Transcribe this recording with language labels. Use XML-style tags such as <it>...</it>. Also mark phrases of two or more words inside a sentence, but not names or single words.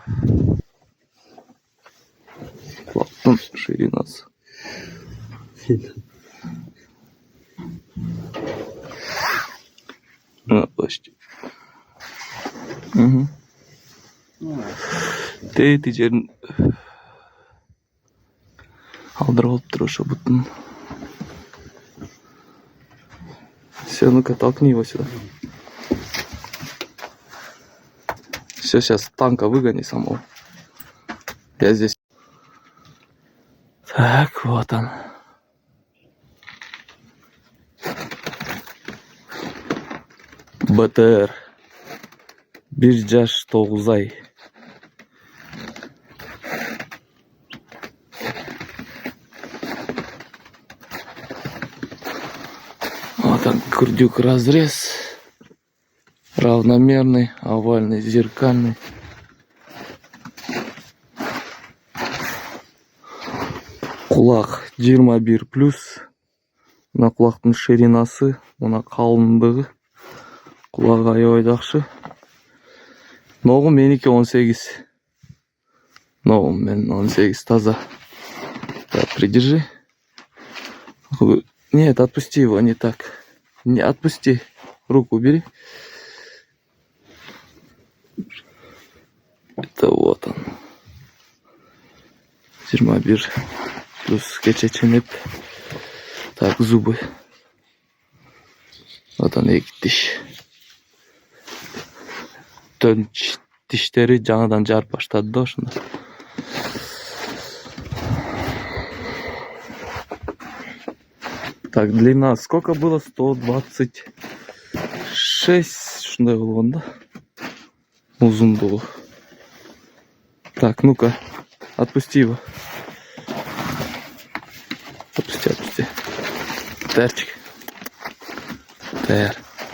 <ru>Клапан ширина. Почти. Угу.</ru> <ky>Ты жерин алдырып алыптыр ошо бутун.</ky> <ru>Все, ну-ка, толкни его сюда. Все, сейчас танка выгони самого. Я здесь. Так, вот он. БТР.</ru> <ky>1 жаш 9 ай.</ky> <ru>Вот он, курдюк разрез. Равномерный, овальный, зеркальный.</ru> <ky>Кулак 21+. Мына кулактын ширинасы, мына калындыгы. Кулак аябай жакшы. Ногум меники 18. Ногум мен 18 таза.</ky> <ru>Так, придержи. Нет, отпусти его, не так. Не отпусти. Руку убери. Это вот он. 21+. Кечеченеп. Так, зубы. Вот он, 2 тиш.</ru> <ky>Төн тиштери жаңадан жарып баштады да ошондо.</ky> <ru>Так, длина сколько было? 126.</ru> <ky>Ушундай болгон да. Узундугу.</ky> <ru>Так, ну-ка, отпусти его. Отпусти. Терчик.</ru> <ky>Тер.</ky>